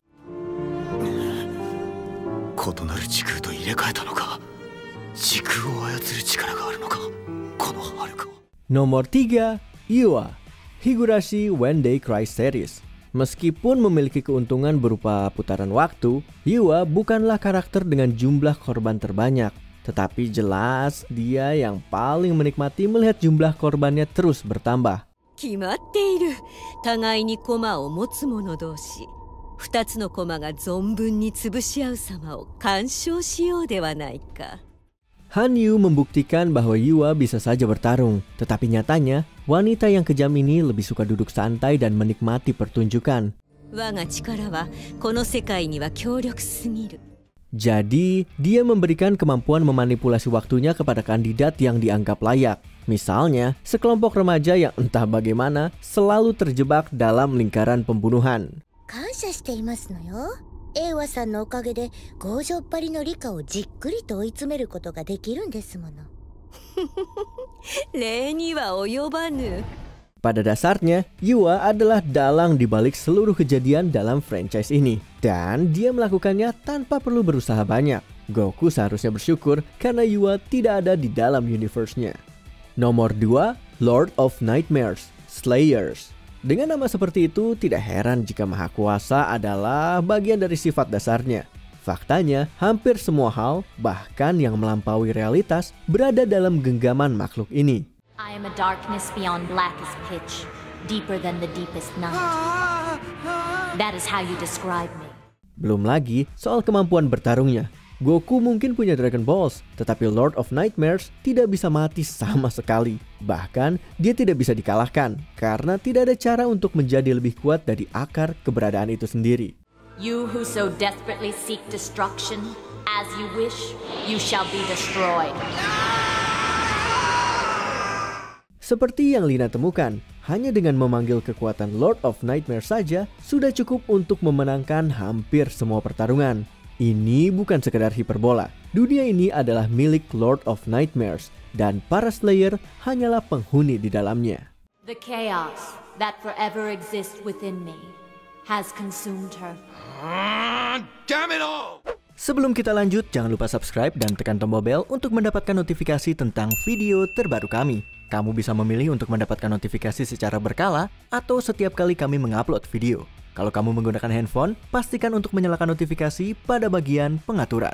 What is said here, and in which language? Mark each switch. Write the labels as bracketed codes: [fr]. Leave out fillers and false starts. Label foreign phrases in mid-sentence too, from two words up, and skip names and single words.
[id] Nomor 3, Iwa, Higurashi When They Cry series. Meskipun memiliki keuntungan berupa putaran waktu, Iwa bukanlah karakter dengan jumlah korban terbanyak. Tetapi jelas dia yang paling menikmati melihat jumlah korbannya terus bertambah. [ja] 決まっている。互いに駒を持つ者同士。2つの駒が存分に潰し合う様を鑑賞しようではないか。 [id] Hanyu membuktikan bahwa Iwa bisa saja bertarung, tetapi nyatanya wanita yang kejam ini lebih suka duduk santai dan menikmati pertunjukan. [ja] 我が力はこの世界には強力すぎる。 [id] Jadi, dia memberikan kemampuan memanipulasi waktunya kepada kandidat yang dianggap layak. Misalnya, sekelompok remaja yang entah bagaimana selalu terjebak dalam lingkaran pembunuhan. [ja] 感謝していますのよ。エイワさんのおかげで強情っぱりのリカをじっくりと追い詰めることができるんですもの。礼には及ばぬ。 [id] Pada dasarnya, Iwa adalah dalang di balik seluruh kejadian dalam franchise ini. Dan dia melakukannya tanpa perlu berusaha banyak. Goku seharusnya bersyukur karena Iwa tidak ada di dalam universe-nya. Nomor 2, Lord of Nightmares, Slayers. Dengan nama seperti itu, tidak heran jika Maha Kuasa adalah bagian dari sifat dasarnya. Faktanya, hampir semua hal, bahkan yang melampaui realitas, berada dalam genggaman makhluk ini. [en] I am a darkness beyond black as pitch, deeper than the deepest night. That is how you describe me. [id] Belum lagi soal kemampuan bertarungnya. Goku mungkin punya Dragon Balls, tetapi Lord of Nightmares tidak bisa mati sama sekali. Bahkan, dia tidak bisa dikalahkan, karena tidak ada cara untuk menjadi lebih kuat dari akar keberadaan itu sendiri. [en] You who so desperately seek destruction, as you wish, you shall be destroyed. [id] Seperti yang Lina temukan, hanya dengan memanggil kekuatan Lord of Nightmare saja sudah cukup untuk memenangkan hampir semua pertarungan. Ini bukan sekedar hiperbola. Dunia ini adalah milik Lord of Nightmares dan para Slayer hanyalah penghuni di dalamnya. [en] The chaos that forever exists within me has consumed her. Damn it all! [id] Sebelum kita lanjut, jangan lupa subscribe dan tekan tombol bel untuk mendapatkan notifikasi tentang video terbaru kami. Kamu bisa memilih untuk mendapatkan notifikasi secara berkala atau setiap kali kami mengupload video. Kalau kamu menggunakan handphone, pastikan untuk menyalakan notifikasi pada bagian pengaturan.